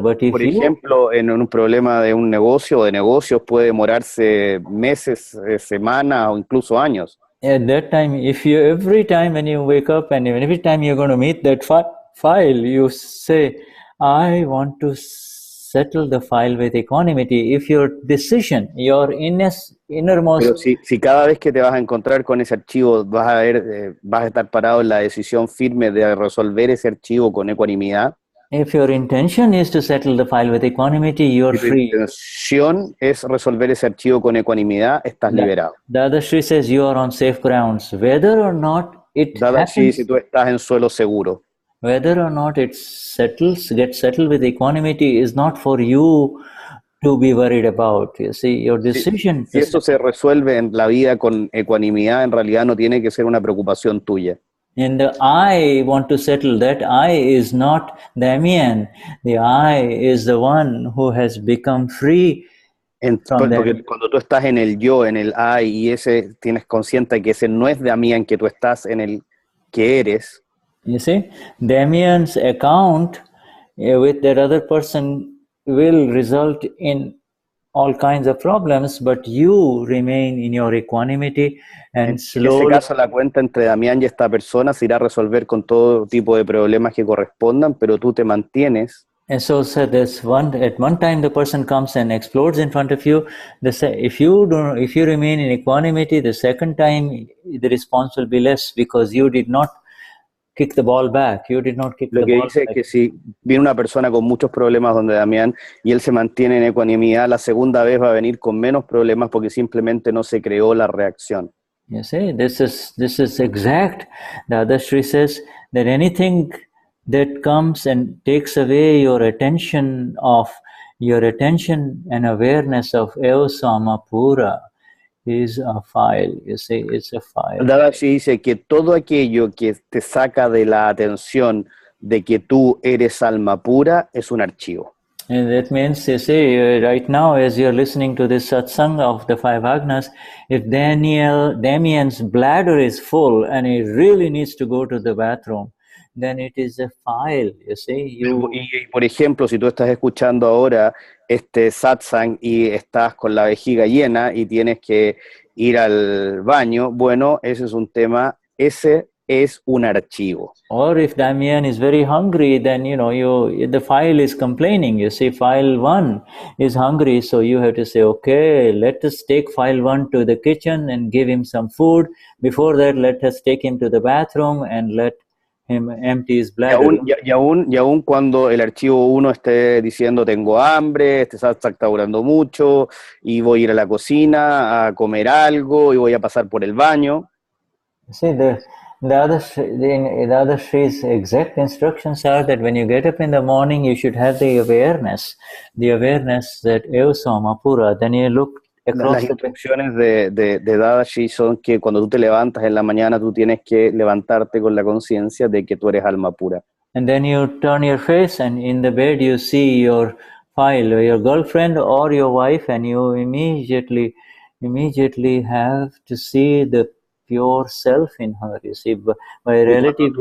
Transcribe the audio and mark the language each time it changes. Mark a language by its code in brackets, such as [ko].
[en] But if [es] Por ejemplo, en un problema de un negocio o de negocios puede demorarse meses, semanas o incluso años. [en] At that time, every time when you wake up and every time you're going to meet that file, you say, I want to settle the file with equanimity. If your decision, your innermost... [es] Pero si cada vez que te vas a encontrar con ese archivo vas a estar parado en la decisión firme de resolver ese archivo con ecuanimidad. [en] If your intention is to settle the file with equanimity, you're free. [es] Si tu intención es resolver ese archivo con ecuanimidad, estás liberado. [en] Dadashri says you are on safe grounds. Whether or not it [es] Dadashri, si tú estás en suelo seguro. [en] Whether or not it gets settled with equanimity is not for you to be worried about. You see, your decision... [es] Si eso se resuelve en la vida con ecuanimidad, en realidad no tiene que ser una preocupación tuya. [en] And the I want to settle, that I is not Damien. The I is the one who has become free. [es] Porque cuando tú estás en el yo, en el I, y tienes consciente que ese no es Damián, que tú estás en el que eres. [en] You see, Damien's account with that other person will result in all kinds of problems, but you remain in your equanimity and slowly... [es] En ese caso, la cuenta entre Damián y esta persona se irá a resolver con todo tipo de problemas que correspondan, pero tú te mantienes [en] And so there's at one time the person comes and explodes in front of you. If you remain in equanimity, the second time the response will be less because you did not kick the ball back. You did not kick the ball back. [es] Lo que dice es que si viene una persona con muchos problemas donde Damián y él se mantiene en ecuanimidad, la segunda vez va a venir con menos problemas porque simplemente no se creó la reacción. [en] You see, this is exact. The Dadashri says that anything that comes and takes away your attention and awareness of Evasama Pura is a file. You see, it's a file. [es] Dadashri dice que todo aquello que te saca de la atención de que tú eres alma pura es un archivo. [en] And that means, you see, right now, as you're listening to this satsang of the 5 Agnas, if Damien's bladder is full and he really needs to go to the bathroom, then it is a file, you see. [es] Y por ejemplo, si tú estás escuchando ahora este satsang y estás con la vejiga llena y tienes que ir al baño, bueno, ese es un tema, ese es un archivo. [en] Or if Damien is very hungry, then the file is complaining. You see, file 1 is hungry, so you have to say, okay, let us take file 1 to the kitchen and give him some food. Before that, let us take him to the bathroom and let him empty his bladder. [es] Y aún cuando el archivo 1 esté diciendo tengo hambre, este satsang está durando mucho y voy a ir a la cocina a comer algo y voy a pasar por el baño. [en] See, the other Shri's exact instructions are that when you get up in the morning, you should have the awareness that Evasama Pura. Then you look across. [es] Las instrucciones de Dadashri son que cuando tú te levantas en la mañana, tú tienes que levantarte con la conciencia de que tú eres alma pura. [en] And then you turn your face, and in the bed you see your file, or your girlfriend or your wife, and you immediately have to see the pure self in her, you see, by relative.